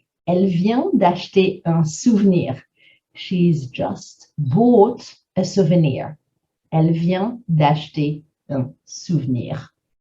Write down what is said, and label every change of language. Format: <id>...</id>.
<fr>Elle vient d'acheter un souvenir.</fr> <en>She's just bought a souvenir.</en> <fr>Elle vient d'acheter un souvenir.</fr>